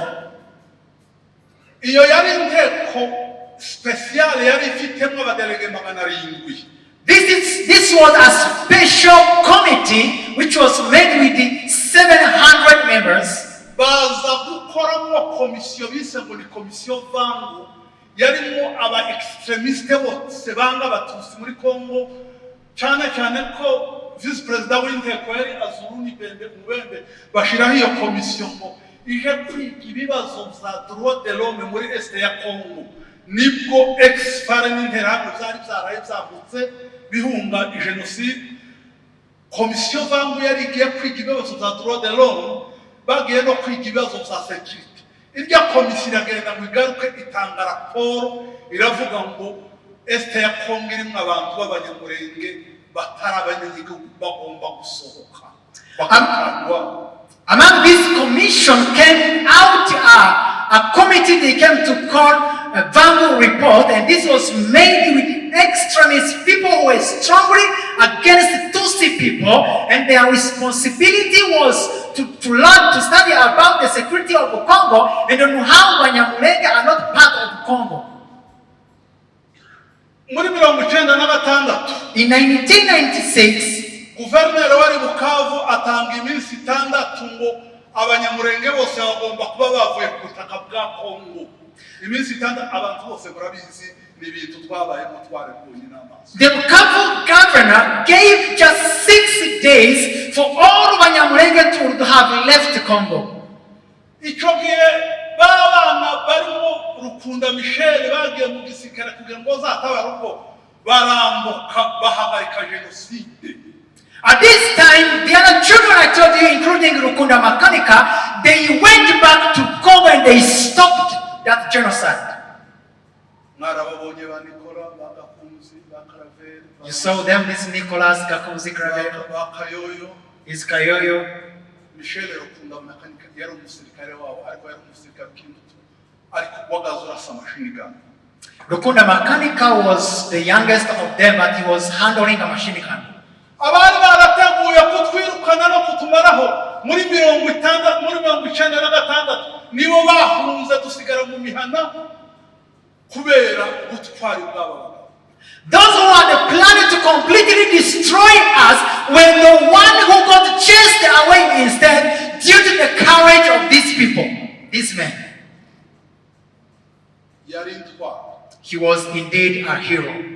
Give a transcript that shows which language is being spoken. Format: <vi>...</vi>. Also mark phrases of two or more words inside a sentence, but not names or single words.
<en>This was a special committee which was made with the 700 members. Vice President</en> <rw>w'inteko yari Azuruni Bembe Mubembe bashiraho iyo komisiyo ngo ije kwiga ibibazo bya</rw> <fr>droit de l'homme</fr> <rw>muri este ya Congo. Nibwo ex-fare n'interahamwe zari byaraye byavutse bihunga genocide. Komisiyo vangu yari igiye kwiga ibibazo bya</rw> <fr>droit de l'homme,</fr> <rw>bagiye no kwiga ibibazo bya security. irya komisiyo iragenda ngo igaruke itanga raporo iravuga ngo este ya Kongo irimo abantu b'abanyamurenge batari abanyagihugu bagomba gusohoka.</rw> <en>Among this commission came out a committee they came to call a Vangu report, and this was made with extremist people who were strongly against Tutsi people, and their responsibility was to learn to study about the security of Congo and on how Banyamulenge are not part of Congo. In 1996,</en> <rw>Guverineri wari Bukavu atanga iminsi 6 ngo abanyamurenge bose bagomba kuba bavuye ku butaka bwa Kongo. Iminsi 6 abantu bose murabizi ni ibintu twabaye mutware kubonye n'amaso.</rw> <en>The Bukavu governor gave just 6 days for all Banyamulenge to have left Congo.</en> <rw>Icyo gihe babana barimo Rukunda Michel bagiye mu gisirikare kugira ngo zatabara uko barambuka bahagarika genocide.</rw> <en>At this time, the other children I told you, including Rukunda Makanika, they went back to Congo and they stopped that genocide. You saw them, this Nicholas Gakunzi Kravero, his Kayoyo.</en> <rw>Michel Rukunda Makanika yari umusirikare wabo ariko yari umusirikare w'Kintu ariko wagazura</rw> <en>machine gun. Rukunda Makanika was the youngest of them, but he was handling a machine gun.</en> <rw>Abari barateguye kutwirukana no kutumaraho muri 1996 nibo bahunze dusigara mu mihana kubera ubutwari bwabo.</rw> <en>Those who had planned to completely destroy us were the one who got chased away instead due to the courage of these people, these men. He was indeed a hero.</en>